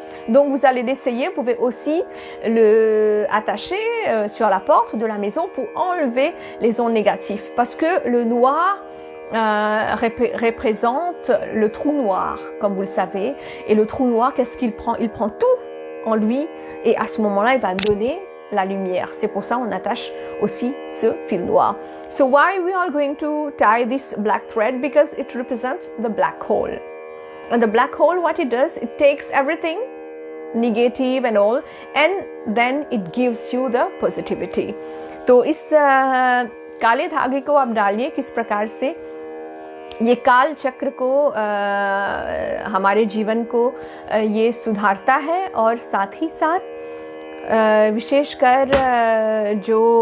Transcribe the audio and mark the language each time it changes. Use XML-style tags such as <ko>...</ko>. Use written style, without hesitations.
<fr>Donc vous allez l'essayer. Vous pouvez aussi le attacher sur la porte de la maison pour enlever les ondes négatives. Parce que le noir représente le trou noir, comme vous le savez. Et le trou noir, qu'est-ce qu'il prend? Il prend tout en lui et à ce moment-là, il va donner la lumière. C'est pour ça qu'on attache aussi ce fil noir.</fr> <en>So why we are going to tie this black thread? Because it represents the black hole. And the black hole, what it does, it takes everything negative and all and then it gives you the positivity.</en> <hi>तो इस काले धागे को आप डालिए किस प्रकार से ये काल चक्र को हमारे जीवन को ये सुधारता है और साथ ही साथ विशेषकर जो</hi>